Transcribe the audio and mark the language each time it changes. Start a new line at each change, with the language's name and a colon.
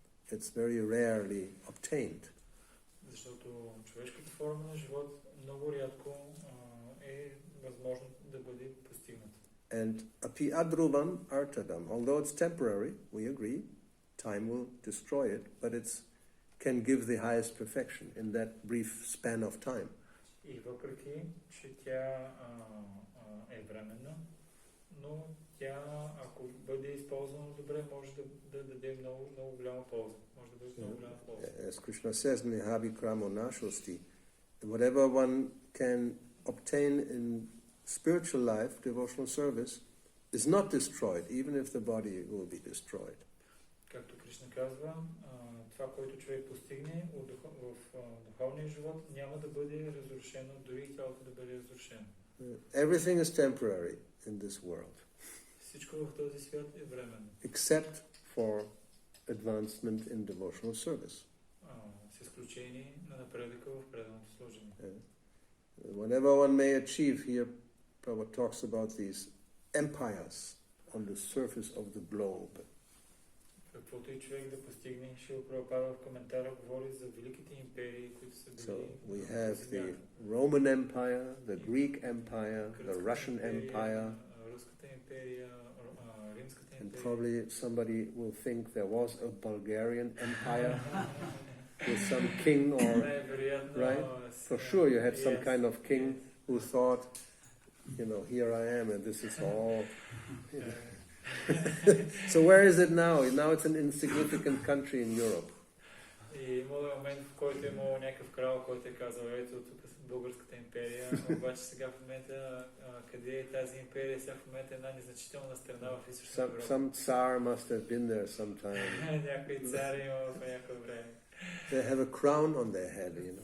English: It's very rarely obtained.
Bulgarian: Защото човешката форма на живот много рядко е възможно да бъде постигната.
English: And
Sanskrit: api adruvam artadam,
English: although it's temporary, we agree, time will destroy it, but it can give the highest perfection in that brief span of time.
Bulgarian: И въпреки, че тя е временна, но тя, ако бъде използвана добре, може да даде много голяма полза. Може да бъде много голяма полза.
English: As Krishna says,
Sanskrit: Nihabi kramo nashosti,
English: whatever one can obtain in spiritual life, devotional service, is not destroyed, even if the body will be destroyed.
Bulgarian: Както Кришна казва, това, което човек постигне в духовния живот, няма да бъде разрушено, дори и тялото да бъде разрушено.
English: Everything is temporary in this world.
Bulgarian: Всичко в този свят е временно.
English: Except for advancement in devotional service.
Bulgarian: С изключение на напредъка в преданото служение.
English: Whatever one may achieve, here Prabhupada talks about these empires on the surface of the globe.
Bulgarian: Каквото и човек да постигне, Шрила Прабхупада в коментара говори за великите империи, които са били.
English: So we have the Roman Empire, the Greek Empire, the Russian Empire,
Bulgarian: Руската империя, Римската
English: and
Bulgarian: империя.
English: probably somebody will think there was a Bulgarian Empire with some king or, right? For sure you had some kind of king who thought, you know, here I am and this is all. You know. So where is it now? Now it's an insignificant country in Europe.
Bulgarian: И имало момент, в който е имало някакъв крал, който е казал, ето тук е Българската империя, обаче сега в момента, къде е тази империя? Сега в момента е една незначителна страна в Източна Европа.
English: Some tsar must have been there sometime.
Bulgarian: Някой цар има в някакво време.
English: They have a crown on their head, you know.